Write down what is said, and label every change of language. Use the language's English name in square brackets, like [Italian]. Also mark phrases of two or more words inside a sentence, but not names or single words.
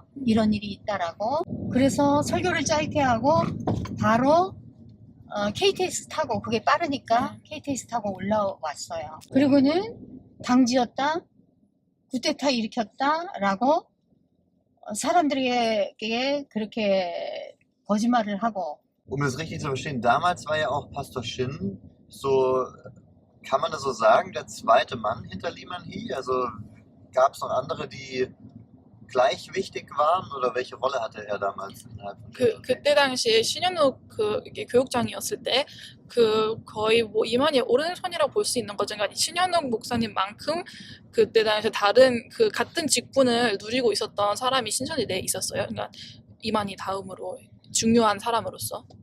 [Korean] 이런 일이 있다라고. 그래서 설교를 짧게 하고 바로 KTX 타고, 그게 빠르니까 KTX 타고 올라왔어요. 그리고는 당지였다, 구테타 일으켰다라고 사람들에게 그렇게 거짓말을 하고. [German] Um das richtig zu verstehen, damals war ja auch Pastor Shin so, kann man das so sagen, der zweite Mann hinter Liman He? Also gab es noch andere, die gleich wichtig waren oder welche Rolle hatte er damals innerhalb von [Korean] 그때 당시에 신현욱 이게 교육장이었을 때 거의 뭐 이만희 오른손이라고 볼 수 있는 거죠. 그러니까 신현욱 목사님만큼 그때 당시에 다른 같은 직분을 누리고 있었던 사람이 신천지 내에 있었어요. 그러니까 이만희 다음으로 중요한 사람으로서.